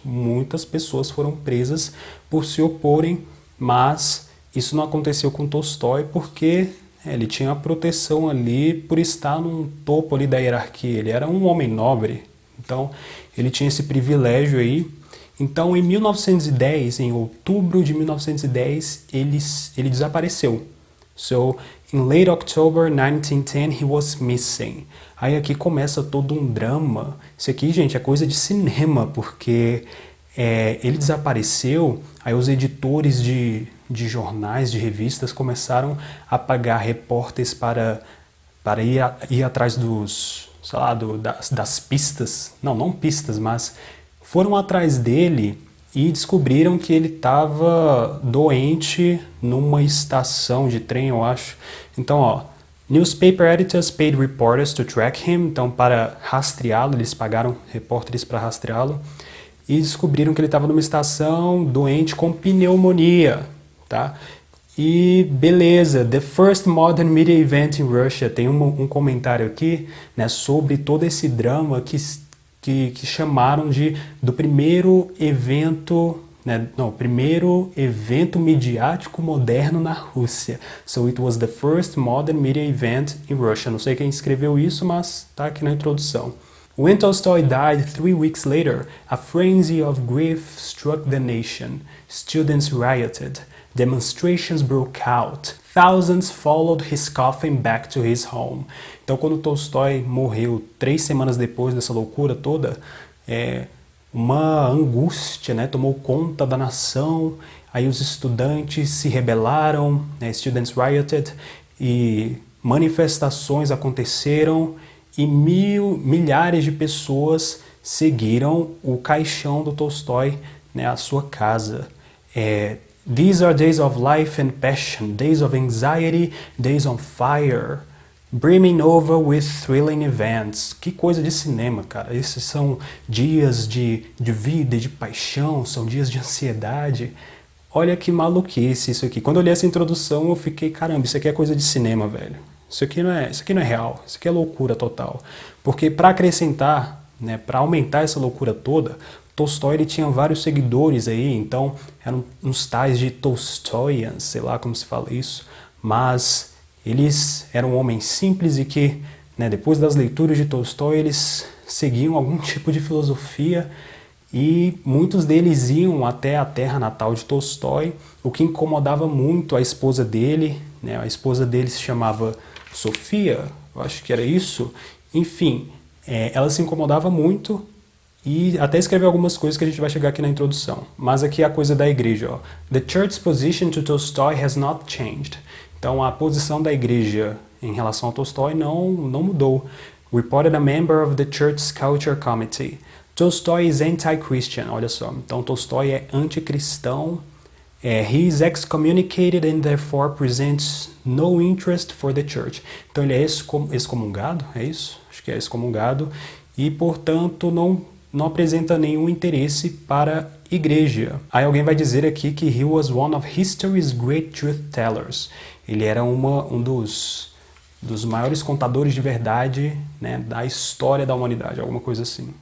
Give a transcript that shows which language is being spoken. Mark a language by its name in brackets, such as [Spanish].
[Portuguese] Muitas pessoas foram presas por se oporem, mas isso não aconteceu com Tolstói porque ele tinha a proteção ali por estar no topo ali da hierarquia. Ele era um homem nobre, então ele tinha esse privilégio aí. Então em 1910, em outubro de 1910, ele desapareceu. [English] So, in late October 1910, he was missing. [Portuguese] Aí aqui começa todo um drama. Isso aqui, gente, é coisa de cinema, porque ele desapareceu, aí os editores de jornais, de revistas, começaram a pagar repórteres para ir atrás dos, sei lá, das pistas. Não pistas, mas foram atrás dele e descobriram que ele estava doente numa estação de trem, eu acho. Então, ó, [English] newspaper editors paid reporters to track him. [Portuguese] Então, para rastreá-lo, eles pagaram repórteres para rastreá-lo. E descobriram que ele estava numa estação doente com pneumonia, tá? E beleza, [English] the first modern media event in Russia. [Portuguese] Tem um comentário aqui, né, sobre todo esse drama que chamaram do primeiro evento, né, primeiro evento midiático moderno na Rússia. [English] So it was the first modern media event in Russia. [Portuguese] Não sei quem escreveu isso, mas tá aqui na introdução. [English] When Tolstoy died 3 weeks later, a frenzy of grief struck the nation. Students rioted. Demonstrations broke out. Thousands followed his coffin back to his home. [Portuguese] Então, quando Tolstói morreu 3 semanas depois dessa loucura toda, uma angústia, né, tomou conta da nação. Aí os estudantes se rebelaram, né, [English] students rioted, [Portuguese] e manifestações aconteceram. E milhares de pessoas seguiram o caixão do Tolstói, né, à sua casa. [English] These are days of life and passion, days of anxiety, days on fire, brimming over with thrilling events. [Portuguese] Que coisa de cinema, cara. Esses são dias de vida e de paixão, são dias de ansiedade. Olha que maluquice isso aqui. Quando eu li essa introdução, eu fiquei, caramba, isso aqui é coisa de cinema, velho. Isso aqui não é real, isso aqui é loucura total. Porque para acrescentar, né, para aumentar essa loucura toda, Tolstói ele tinha vários seguidores aí, então eram uns tais de Tolstoyans, sei lá como se fala isso, mas eles eram homens simples e que, né, depois das leituras de Tolstói, eles seguiam algum tipo de filosofia e muitos deles iam até a terra natal de Tolstói, o que incomodava muito a esposa dele, né, a esposa dele se chamava Sofia, eu acho que era isso. Enfim, ela se incomodava muito E até escreveu algumas coisas que a gente vai chegar aqui na introdução. Mas aqui é a coisa da igreja, ó. [English] The church's position to Tolstoy has not changed. [Portuguese] Então a posição da igreja em relação a Tolstói não mudou. [English] Reported a member of the church's culture committee. Tolstoy is anti-Christian, [Portuguese] olha só. Então Tolstói é anticristão. [English] He is excommunicated and therefore presents no interest for the church. [Portuguese] Então ele é excomungado, é isso? Acho que é excomungado. E, portanto, não apresenta nenhum interesse para a igreja. Aí alguém vai dizer aqui que [English] he was one of history's great truth tellers. [Portuguese] Ele era um dos maiores contadores de verdade, né, da história da humanidade, alguma coisa assim.